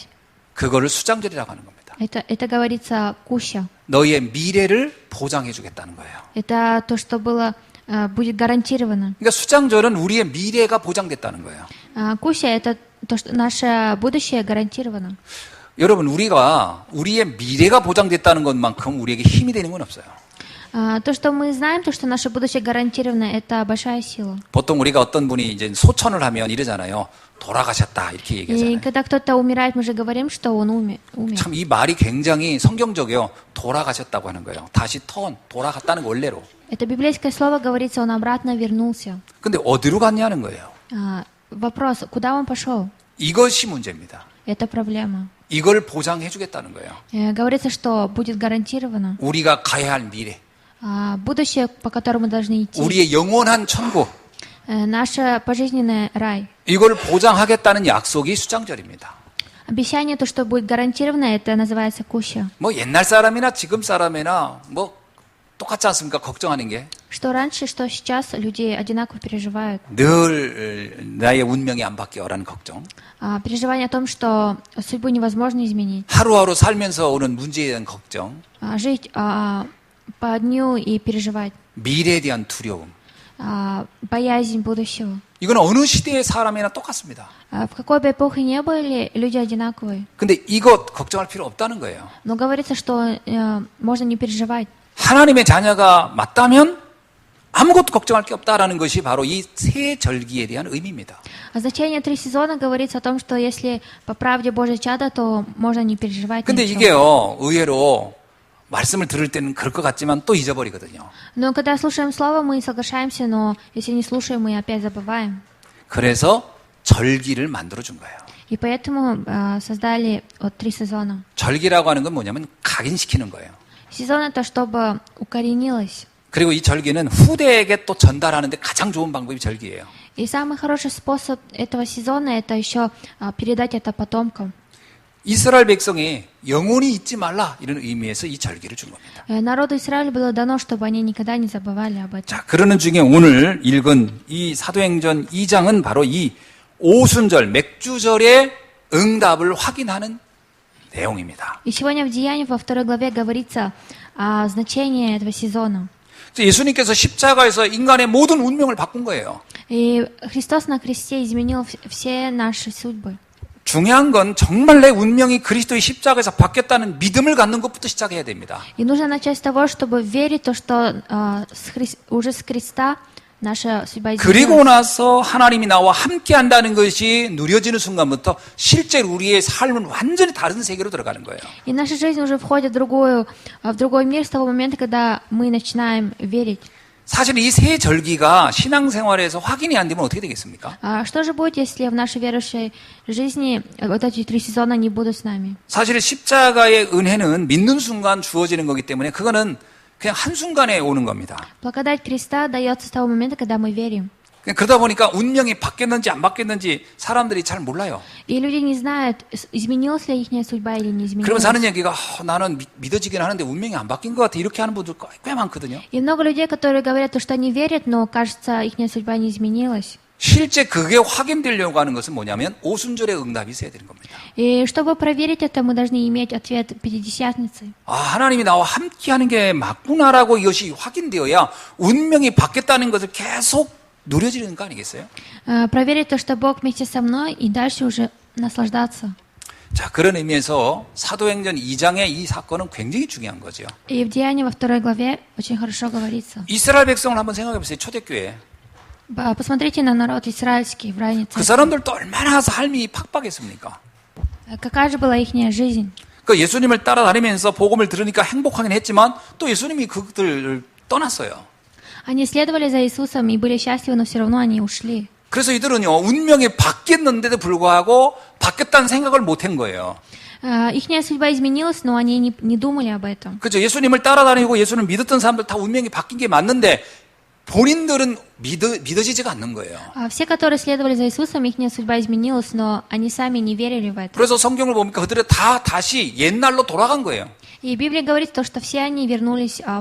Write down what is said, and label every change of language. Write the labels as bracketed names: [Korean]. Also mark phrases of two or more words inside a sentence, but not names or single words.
[Korean] 그거를 수장절이라고 하는 겁니다. [Russian] Это говорится куща. [Korean] 너희의 미래를 보장해 주겠다는 거예요. [Russian] Это то, что было, будет гарантировано. [Korean] 그러니까 수장절은 우리의 미래가 보장됐다는 거예요. [Russian] Куща — это то, что наше будущее гарантировано. [Korean] 여러분, 우리가 우리의 미래가 보장됐다는 것만큼 우리에게 힘이 되는 건 없어요. [Russian] То, что мы знаем, то, что наше будущее гарантировано, это большая сила. [Korean] 보통 우리가 어떤 분이 이제 소천을 하면 이러잖아요. 돌아가셨다 이렇게 [Russian] И [Korean] 얘기하잖아요. [Russian] когда кто-то умирает, мы же говорим, что он умер. [Korean] 참 이 말이 굉장히 성경적이요. 돌아가셨다고 하는 거예요. 다시 돌아갔다는 거 원래로. [Russian] Это библейское слово говорится, он обратно вернулся. [Korean] 근데 어디로 갔냐는 거예요. [Russian] Вопрос, куда он пошел? [Korean] 이것이 문제입니다. [Russian] Это проблема. [Korean] 이걸 보장해 주겠다는 거예요. [Russian] Говорится, что будет гарантировано. [Korean] 우리가 가야 할 미래. [Russian] Будущее, по которому мы должны идти. [Korean] 우리의 영원한 천국. [Russian] Наш пожизненный рай. [Korean] 이걸 보장하겠다는 약속이 수장절입니다. [Russian] Обещание, то, что будет гарантировано, это называется куща. [Korean] 뭐 옛날 사람이나 지금 사람이나 뭐 똑같지 않습니까? 걱정하는 게. [Russian] Что раньше, что сейчас люди одинаково переживают. [Korean] 늘 나의 운명이 안 바뀌어라는 걱정. [Russian] Переживание о том, что судьбу невозможно изменить. [Korean] 하루하루 살면서 오는 문제에 대한 걱정. [Russian] Жить по дню и переживать. [Korean] 미래에 대한 두려움. [Russian] Боязнь будущего. [Korean] 이건 어느 시대의 사람이나 똑같습니다. [Russian] В какой бы эпохе ни были, люди одинаковые. [Korean] 근데 이것 걱정할 필요 없다는 거예요. [Russian] Но говорится, что можно не переживать. [Korean] 하나님의 자녀가 맞다면 아무것도 걱정할 게 없다라는 것이 바로 이 세 절기에 대한 의미입니다. [Russian] Значение 3 сезона говорится о том, что если по правде Божье чадо, то можно не переживать [Korean] 근데 [Russian] ничего. [Korean] 이게요, 의외로 말씀을 들을 때는 그럴 것 같지만 또 잊어버리거든요. [Russian] Но когда слушаем слово, мы соглашаемся, но если не слушаем, мы опять забываем. [Korean] 그래서 절기를 만들어 준 거예요. [Russian] И поэтому создали 3 сезона. [Korean] 절기라고 하는 건 뭐냐면 각인시키는 거예요. [Russian] Сезон это чтобы укоренилось. [Korean] 그리고 이 절기는 후대에게 또 전달하는데 가장 좋은 방법이 절기예요. [Russian] И самый хороший способ этого сезона это еще передать это потомкам. [Korean] 이스라엘 백성이 영원히 잊지 말라 이런 의미에서 이 절기를 준 겁니다. [Russian] Народу Израиля было дано, чтобы они никогда не забывали об этом. [Korean] 자, 그러는 중에 오늘 읽은 이 사도행전 2장은 바로 이 오순절, 맥주절의 응답을 확인하는 내용입니다. [Russian] И сегодня в Деяниях во 2 главе говорится о значении этого сезона. [Korean] 예수님께서 십자가에서 인간의 모든 운명을 바꾼 거예요. [Russian] И Христос на кресте изменил все наши судьбы. [Korean] 중요한 건 정말 내 운명이 그리스도의 십자가에서 바뀌었다는 믿음을 갖는 것부터 시작해야 됩니다. [Russian] И нужно начать с того, чтобы верить в то, что уже с креста наша судьба [Korean] 그리고 [Russian] изменилась. [Korean] 나서 하나님이 나와 함께 한다는 것이 누려지는 순간부터 실제 우리의 삶은 완전히 다른 세계로 들어가는 거예요. [Russian] И наша жизнь уже входит в другой мир с того момента, когда мы начинаем верить. [Korean] 사실 이 세 절기가 신앙생활에서 확인이 안 되면 어떻게 되겠습니까? [Russian] А что же будет, если в нашей верующей жизни вот эти 3 сезона не будут с нами? [Korean] 사실 십자가의 은혜는 믿는 순간 주어지는 거기 때문에 그거는 그냥 한순간에 오는 겁니다. [Russian] Благодать креста дается с того момента, когда мы верим. [Korean] 그러다 보니까 운명이 바뀌었는지 안 바뀌었는지 사람들이 잘 몰라요. [Russian] И люди не знают, изменилась ли их судьба или не изменилась. [Korean] 그러면서 하는 얘기가 나는 믿어지긴 하는데 운명이 안 바뀐 것 같아 이렇게 하는 분들 꽤 많거든요. [Russian] И много людей, которые говорят, что они верят, но, кажется, их судьба не изменилась. [Korean] 실제 그게 확인되려고 하는 것은 뭐냐면 오순절의 응답이 있어야 되는 겁니다. [Russian] И чтобы проверить это, мы должны иметь ответ Пятидесятницы. [Korean] 아, 하나님이 나와 함께하는 게 맞구나라고 이것이 확인되어야 운명이 바뀌었다는 것을 계속 누려지는 거 아니겠어요? [Russian] Проверить то, что Бог вместе со мной, и дальше уже наслаждаться. [Korean] 자, 그런 의미에서 사도행전 2장의 이 사건은 굉장히 중요한 거죠. [Russian] И в Деянии во 2 главе очень хорошо говорится. [Korean] 이스라엘 백성을 한번 생각해 보세요. 초대교회. [Russian] Посмотрите на народ израильский в ранней [Korean] 그 [Russian] церкви. [Korean] 사람들도 얼마나 삶이 팍팍했습니까? [Russian] Какая же была их жизнь? [Korean] 그 예수님을 따라다니면서 복음을 들으니까 행복하긴 했지만 또 예수님이 그들을 떠났어요. [Russian] Они следовали за Иисусом и были счастливы, но все равно они ушли. [Korean] 그래서 이들은요, 운명이 바뀌었는데도 불구하고 바뀌었다는 생각을 못 한 거예요. [Russian] Ихняя судьба изменилась, но они не думали об этом. [Korean] 그죠? 예수님을 따라다니고 예수를 믿었던 사람들 다 운명이 바뀐 게 맞는데 본인들은 믿어지지가 않는 거예요. [Russian] Все, которые следовали за Иисусом, ихняя судьба изменилась, но они сами не верили в это. [Korean] 그래서 성경을 보니까 그들은 다 다시 옛날로 돌아간 거예요. [Russian] И Библия говорит, то, что все они вернулись в